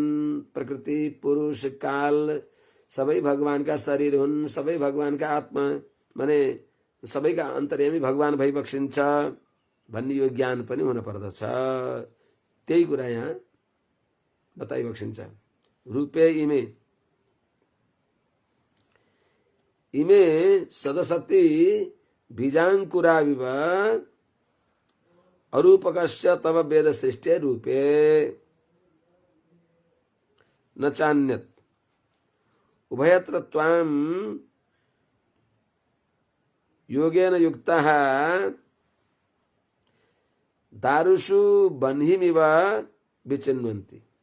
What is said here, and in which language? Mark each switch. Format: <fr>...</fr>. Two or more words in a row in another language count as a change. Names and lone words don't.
<ne>प्रकृति पुरुष काल सबै भगवानका शरीर हुन्। सबै भगवानका आत्मा माने सबैका अन्तर्यामी भगवान भई बक्सिन्छ भन्ने यो ज्ञान पनि हुन पर्दछ। त्यही कुरा यहाँ बताइ बक्सिन्छ।</ne> <sa>रूपे इमे इमे सदसति बीजांकुराविव अरूपकस्य तव वेद सृष्टे रूपे न चान्यत् उभयत्र त्वां योगेन युक्तः दारुषु बन्हिमिव विचिन्वन्ति।</sa>